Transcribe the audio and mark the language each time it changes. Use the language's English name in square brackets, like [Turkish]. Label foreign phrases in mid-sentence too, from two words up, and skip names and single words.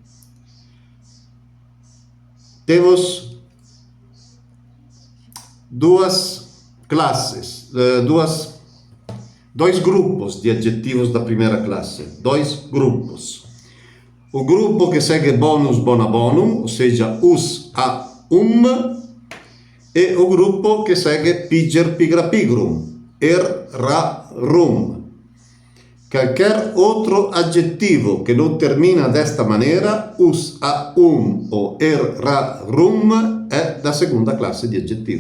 [Portuguese] Temos duas classes, dois grupos de adjetivos da primeira classe. Dois grupos. O grupo que segue [Latin] bonus bona bonum, [Portuguese] ou seja, us a e o grupo que segue [Latin] piger, pigra, pigrum, [Portuguese] ra, rum. Qualquer outro adjetivo que não termina desta maneira, us, a, ou ra, rum, é da segunda classe de adjetivos.